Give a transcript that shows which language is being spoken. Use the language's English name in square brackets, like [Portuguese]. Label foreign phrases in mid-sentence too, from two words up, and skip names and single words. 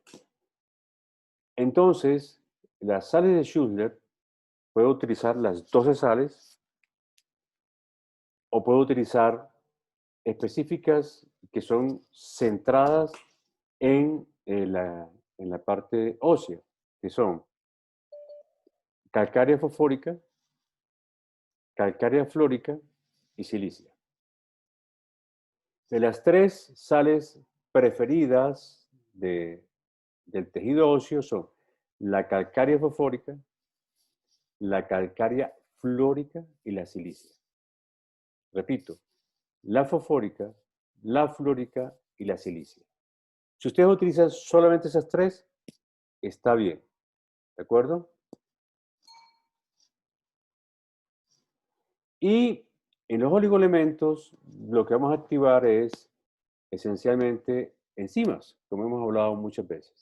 [Spanish] Entonces, las sales de Schindler, puedo utilizar las 12 sales o puedo utilizar específicas que son centradas en la parte ósea, que son calcárea fosfórica, calcárea flórica y silicia. De las 3 sales preferidas del tejido óseo son la calcárea fosfórica, la calcárea flórica y la silicia. Repito, la fosfórica, la flórica y la silicia. Si ustedes utilizan solamente esas 3, está bien. ¿De acuerdo? Y en los oligoelementos, lo que vamos a activar es esencialmente enzimas, como hemos hablado muchas veces.